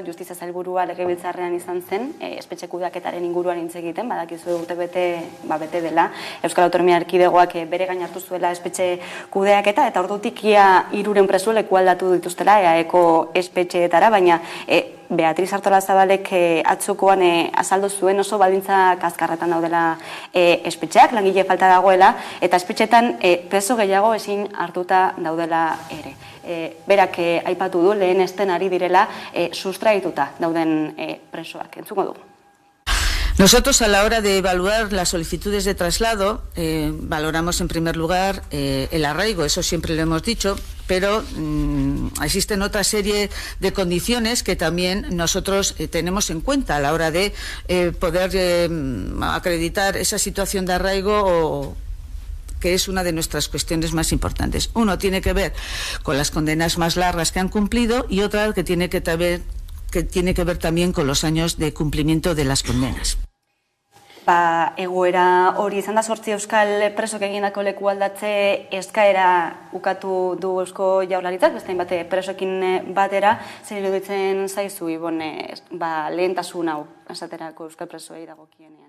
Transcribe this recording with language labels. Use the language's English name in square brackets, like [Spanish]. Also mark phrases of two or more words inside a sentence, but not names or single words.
[Basque] Justizia Sailburua legebiltzarrean izan zen, espetxe kudeaketaren inguruan hitz egiten, badakizu urtebete bete dela, Euskal Autonomia Erkidegoak bere gain hartu zuela espetxe kudeaketa, eta ordutik ia 300 preso lekualdatu dituztela EAEko espetxeetara, baina Beatriz Artolazabalek atzokoan azaldu zuen oso baldintza kaskarretan daudela espetxeak, langile falta dagoela, eta espetxetan preso gehiago ezin hartuta daudela ere. Berak aipatu du lehen esten ari direla sustraituta dauden presoak. Entzuko dugu. [Spanish] Nosotros, a la hora de evaluar las solicitudes de traslado, valoramos en primer lugar el arraigo, eso siempre lo hemos dicho, pero existen otra serie de condiciones que también nosotros tenemos en cuenta a la hora de poder acreditar esa situación de arraigo que es una de nuestras cuestiones más importantes. Uno tiene que ver con las condenas más largas que han cumplido y otra que tiene que ver también con los años de cumplimiento de las condenas. [Basque] Egoera hori izan da 8 euskal presok egindako lekualdatze eskaera ukatu du Eusko Jaurlaritzak, beste hainbat presoekin batera, zer iruditzen zaizu Ibon lehentasun hau esaterako euskal presoei dagokienean.